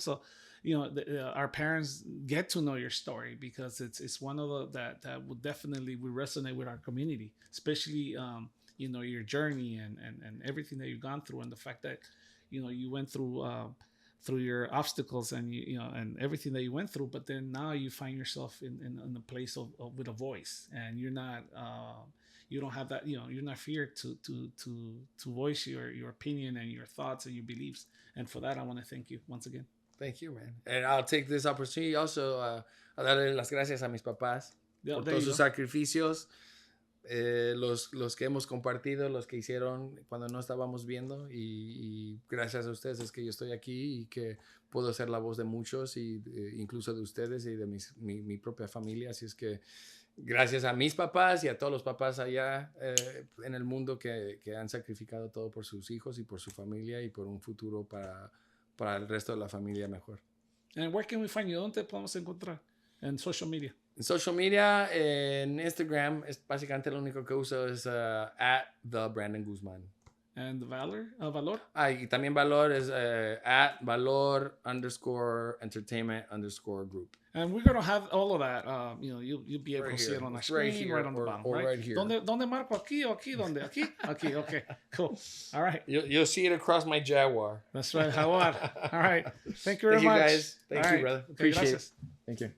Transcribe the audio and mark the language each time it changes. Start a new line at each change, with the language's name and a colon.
English: So, our parents get to know your story, because it's one of that would definitely resonate with our community, especially, your journey and everything that you've gone through, and the fact that, you went through your obstacles and and everything that you went through, but then now you find yourself in a place of with a voice, and you're not you don't have that, you're not feared to voice your opinion and your thoughts and your beliefs. And for that, I want to thank you once again. Thank you, man. And I'll take this opportunity also
Spanish: a darle las gracias a mis papás por todos sus sacrificios, los que hemos compartido, los que hicieron cuando no estábamos viendo, y gracias a ustedes es que yo estoy aquí y que puedo ser la voz de muchos, y incluso de ustedes y de mi propia familia. Así es que Gracias a mis papás y a todos los papás allá en el mundo que han sacrificado todo por sus hijos y por su familia y por un futuro para el resto de la familia mejor.
English: And where can we find you?
Spanish: ¿Dónde te podemos encontrar? En social media. En social media, en Instagram, es básicamente lo único que uso es at the Brandon Guzmán.
English: And the Valor?
Spanish: Y también Valor es at Valor_entertainment_group.
English: And we're going to have all of that. You'll be able to see it on the screen, right on the bottom. Right here.
Spanish: ¿Dónde marco? ¿Aquí o aquí? ¿Dónde? ¿Aquí? Aquí,
English: okay. Cool. All right. You'll see it across my Jaguar. That's right. Jaguar. All right. Thank you very much. Thank you, guys. Thank you, brother. Appreciate it. Thank you.